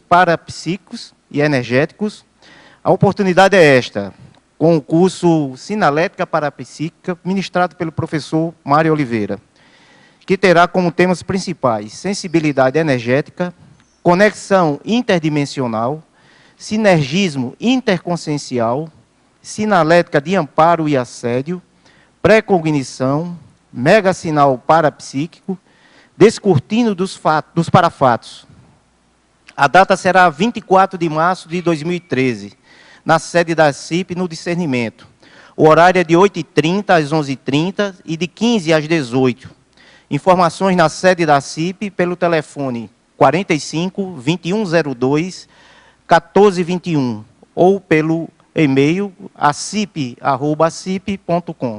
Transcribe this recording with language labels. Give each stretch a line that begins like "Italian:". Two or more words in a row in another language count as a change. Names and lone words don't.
Portuguese: parapsíquicos e energéticos, a oportunidade é esta, com o curso Sinalética Parapsíquica, ministrado pelo professor Mário Oliveira, que terá como temas principais sensibilidade energética, conexão interdimensional, sinergismo interconsciencial, sinalética de amparo e assédio, pré-cognição, megasinal parapsíquico, descortino dos parafatos. A data será 24 de março de 2013, na sede da CIP, no Discernimento. O horário é de 8h30 às 11h30 e de 15 às 18h. Informações na sede da CIP pelo telefone 45 2102 1421 ou pelo e-mail acip@acip.com.